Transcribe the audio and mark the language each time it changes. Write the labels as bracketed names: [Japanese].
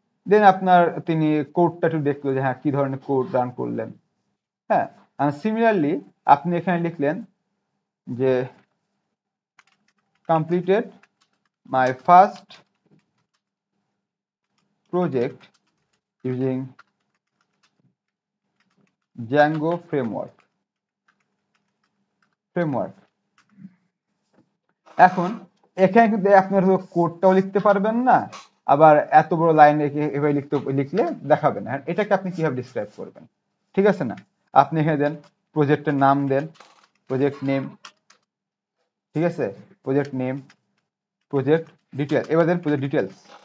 [Bangla] দেন তিনি কোডটা একটু দেখলো যে হ্যাঁ কি ধরনের কোড রান করলেন। [English] হ্যাঁ, সিমিলারলি [Bangla] আপনি এখানে লিখলেন যে [English] completed my first project using Django framework. [Bangla] এখন এখানে কিন্তু আপনার কোডটাও লিখতে পারবেন না, আবার এত বড় লাইন এভাবে লিখলে দেখাবে না। এটাকে আপনি কিভাবে ডিসক্রাইব করবেন? ঠিক আছে না? আপনি এখানে দেন প্রজেক্টের নাম, দেন প্রজেক্ট নেম, ঠিক আছে, প্রজেক্ট নেম, প্রজেক্ট ডিটেল, এবার দেন প্রজেক্ট ডিটেলস।